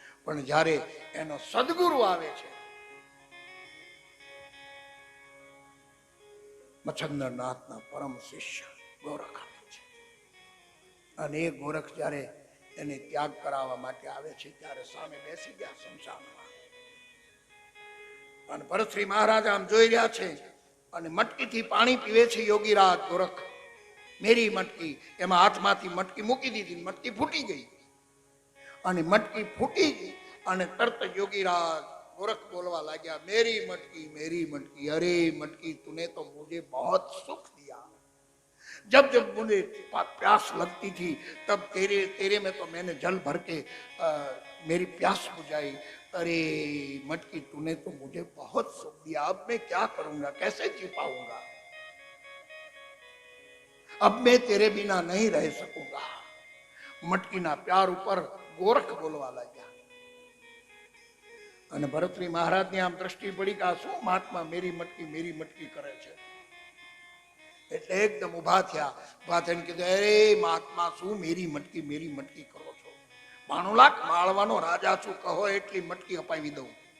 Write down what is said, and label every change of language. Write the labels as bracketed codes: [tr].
[gu] પણ જ્યારે એનો સદગુરુ આવે છે, મચ્છન્દ્રનાથના પરમ શિષ્ય ગોરખ આવે છે, અને એ ગોરખ જ્યારે એને ત્યાગ કરાવવા માટે આવે છે ત્યારે સામે બેસી ગયા શમશાનમાં. અને ભરતશ્રી મહારાજ આમ જોઈ રહ્યા છે અને મટકીથી પાણી પીવે છે યોગીરાજ ગોરખ. મેરી મટકી, એમાં હાથમાંથી મટકી મૂકી દીધી, મટકી ફૂટી ગઈ. અને મટકી ફૂટી ગઈ અને તરત યોગીરાજ [hi] गोरख बोलवा लगा, मेरी मटकी, अरे मटकी तूने तो मुझे बहुत सुख दिया। जब जब मुझे प्यास लगती थी तब तेरे में तो मैंने जल भर के मेरी प्यास बुझाई। अरे मटकी तूने तो मुझे बहुत सुख दिया, अब मैं क्या करूंगा, कैसे जी पाऊंगा, अब मैं तेरे बिना नहीं रह सकूंगा। [gu] मटकी ना प्यार ऊपर गोरख बोलवा लगा। અને ભરતરી મહારાજની આમ દ્રષ્ટિ પડી કે આ શું મહાત્મા મેરી મટકી કરે છે, એટલે એકદમ ઉભા થયા. ઉભા થઈને કીધું, અરે મહાત્મા શું મેરી મટકી કરો છો? 92 લાખ માળવાનો રાજા છું, કહો એટલી મટકી અપાવી દઉં.